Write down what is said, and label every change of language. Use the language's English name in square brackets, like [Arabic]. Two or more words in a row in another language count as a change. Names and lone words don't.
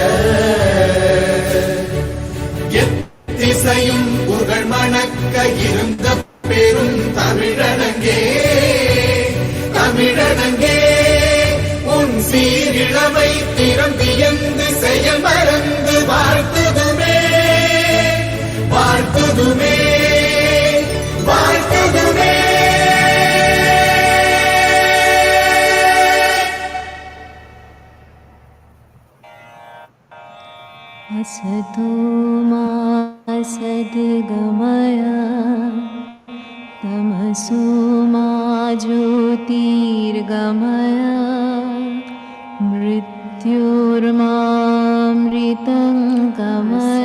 [Tamil] எத்திசையும் புகழ் மணக்க இருந்த பெரும் தமிழனங்கே தமிழனங்கே உன் சீரிழமை திறம் வியந்து செயல் மறந்து வாழ்த்துதுமே வாழ்த்துதுமே வாழ்த்துதுமே. [Sanskrit] असतो मा सद्गमय तमसो मा ज्योतिर्गमय मृत्योर्मामृतं गमय.